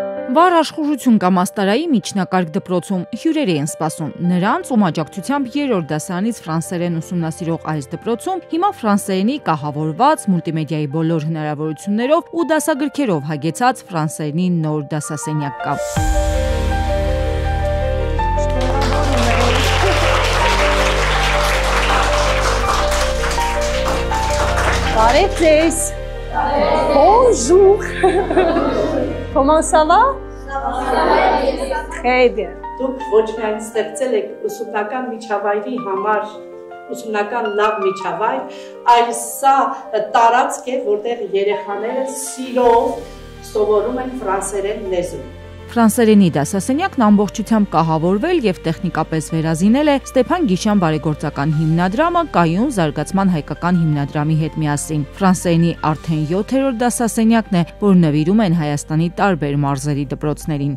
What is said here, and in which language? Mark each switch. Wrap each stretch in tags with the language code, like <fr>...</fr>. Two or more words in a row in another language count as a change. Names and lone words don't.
<hy>Վառ աշխուժություն կամ աստարայի միջնակարգ դպրոցում հյուրեր էին սպասում։ Նրանց ում աջակցությամբ 3-րդ դասարանից ֆրանսերեն ուսումնասիրող այս դպրոցում հիմա ֆրանսերենի կահավորված մուլտիմեդիայի բոլոր հնարավորություններով ու դասագրքերով հագեցած ֆրանսերենի նոր դասասենյակ կա։ Բարև ձեզ։ Bonjour.</hy> <fr>Comment ça va? Très bien.</fr> <hy>Դուք ոչ միայն ստեղծել եք ուսումնական միջավայրի համար ուսումնական լավ միջավայր, այլ սա տարածք է, որտեղ երեխաները սիրով սովորում են ֆրանսերեն լեզու։ Ֆրանսերենի դասասենյակն ամբողջությամբ կահավորվել եւ տեխնիկապես վերազինել է Ստեփան Գիշյան բարեգործական հիմնադրամը կայուն զարգացման հայկական հիմնադրամի հետ միասին։ Ֆրանսերենի արդեն 7-րդ դասասենյակն է, որ նվիրում են Հայաստանի տարբեր մարզերի դպրոցներին։</hy>